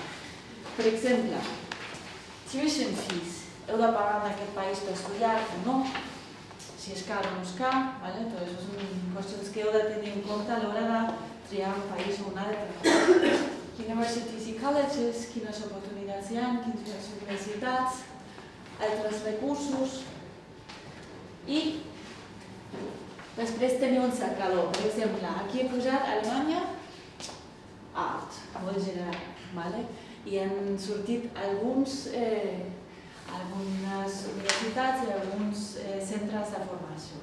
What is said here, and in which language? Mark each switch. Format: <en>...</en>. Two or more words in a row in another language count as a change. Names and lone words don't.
<ca>Per exemple,</ca> <en>tuition fees,</en> <ca>heu de pagar en aquest país per estudiar o no, si és car o no és car, tot això són qüestions que heu de tenir en compte a l'hora de triar un país o un altre.</ca> <en>Universities i colleges,</en> <ca>quines oportunitats hi ha, quines universitats, altres recursos. I després teniu un cercador. Per exemple, aquí he posat Alemanya, art, molt general. I han sortit algunes universitats i alguns centres de formació.</ca>